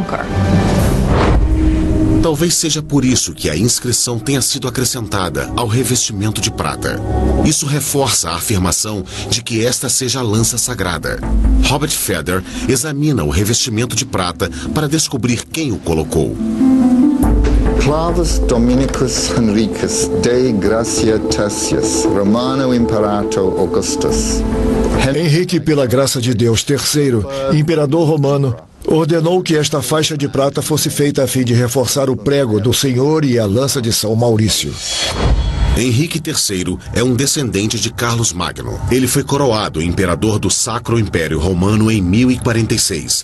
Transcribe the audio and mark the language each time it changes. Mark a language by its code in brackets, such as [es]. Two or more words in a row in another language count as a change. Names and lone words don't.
[pt] Talvez seja por isso que a inscrição tenha sido acrescentada ao revestimento de prata. Isso reforça a afirmação de que esta seja a lança sagrada. Robert Feder examina o revestimento de prata para descobrir quem o colocou. [la] Clavis Dominicus Henricus Dei Gratia Tertius, Romano Imperator Augustus. [pt] Henrique, pela graça de Deus, terceiro, imperador romano, ordenou que esta faixa de prata fosse feita a fim de reforçar o prego do Senhor e a lança de São Maurício. Henrique III é um descendente de Carlos Magno. Ele foi coroado imperador do Sacro Império Romano em 1046.